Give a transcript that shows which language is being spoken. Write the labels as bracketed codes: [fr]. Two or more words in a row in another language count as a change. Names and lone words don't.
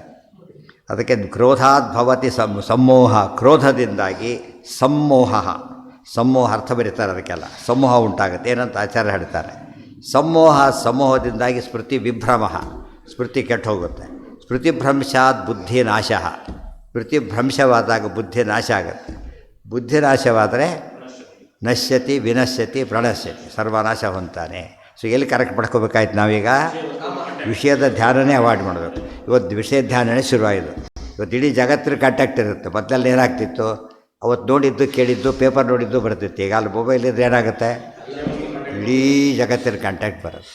[kn] ಅದಕ್ಕೆ [sa] ಕ್ರೋಧಾದ್ಭವತಿ ಸಮೋಹ, [kn] ಕ್ರೋಧದಿಂದಾಗಿ ಸಮೋಹ, ಸಮೋಹ ಅರ್ಥ ಬರೀತಾರೆ ಅದಕ್ಕೆಲ್ಲ. ಸಮೋಹ ಉಂಟಾಗುತ್ತೆ ಏನಂತ ಆಚಾರ್ಯ ಹೇಳ್ತಾರೆ. ಸಮೋಹ, ಸಮೋಹದಿಂದಾಗಿ ಸ್ಮೃತಿ ವಿಭ್ರಮ, ಸ್ಮೃತಿ ಕೆಟ್ಟು ಹೋಗುತ್ತೆ. [sa] ಸ್ಮೃತಿಭ್ರಂಶಾತ್ ಬುದ್ಧಿನಾಶ, [kn] ಸ್ಮೃತಿಭ್ರಂಶವಾದಾಗ ಬುದ್ಧಿ ನಾಶ ಆಗುತ್ತೆ. [sa] ಬುದ್ಧಿನಾಶವಾದರೆ ನಶ್ಯತಿ ವಿನಶ್ಯತಿ ಪ್ರಣಶ್ಯತಿ, [kn] ಸರ್ವನಾಶ ಹೊಂತಾನೆ. ಸೊ ಎಲ್ಲಿ ಕರೆಕ್ಟ್ ಮಾಡ್ಕೋಬೇಕಾಯ್ತು ನಾವೀಗ, ವಿಷಯದ ಧ್ಯಾನನೇ ಅವಾಯ್ಡ್ ಮಾಡಬೇಕು. ಇವತ್ತು ವಿಷಯ ಧ್ಯಾನನೇ ಶುರುವಾಯಿತು. ಇವತ್ತು ಇಡೀ ಜಗತ್ತಿನ ಕಾಂಟ್ಯಾಕ್ಟ್ ಇರುತ್ತೆ. ಮೊದಲೆಲ್ಲ ಏನಾಗ್ತಿತ್ತು, ಅವತ್ತು ನೋಡಿದ್ದು ಕೇಳಿದ್ದು ಪೇಪರ್ ನೋಡಿದ್ದು ಬರ್ತಿತ್ತು. ಈಗ ಅಲ್ಲಿ ಮೊಬೈಲ್ ಇದ್ರೆ ಏನಾಗುತ್ತೆ, ಇಡೀ ಜಗತ್ತಿನ ಕಾಂಟ್ಯಾಕ್ಟ್ ಬರುತ್ತೆ.